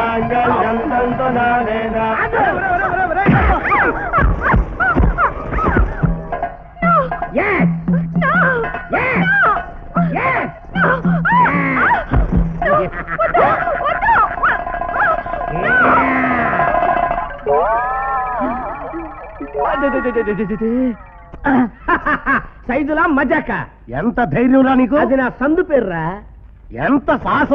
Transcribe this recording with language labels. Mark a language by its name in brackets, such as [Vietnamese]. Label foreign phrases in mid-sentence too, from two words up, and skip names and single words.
[Sanskrit] మాంగళ్యం తంతు నానేన. [English] Yes! No! Yes! No! Yes! No! [Telugu] సైజులా మజాక. ఎంత ధైర్యంరా నీకు? అది నా సందు పేర్రా. ఎంత సాహసం